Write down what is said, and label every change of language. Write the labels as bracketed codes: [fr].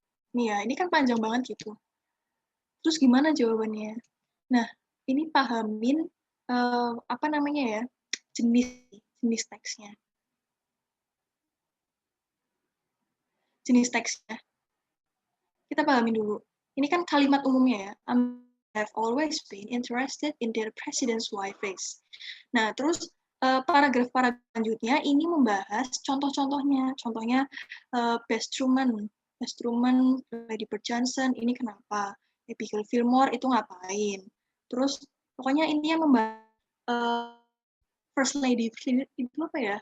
[id] Nih ya, ini kan panjang banget gitu. Terus gimana jawabannya? Nah, ini pahamin apa namanya ya, jenis teksnya. Jenis teksnya. Kita pahamin dulu. Ini kan kalimat umumnya ya. [en] I've always been interested in their president's wives. [id] Nah, terus paragraf-paragraf selanjutnya ini membahas contoh-contohnya. Contohnya Bess Truman, Lady Bird Johnson, ini kenapa? Abigail Fillmore itu ngapain? Terus pokoknya ini yang membahas First Lady itu apa ya?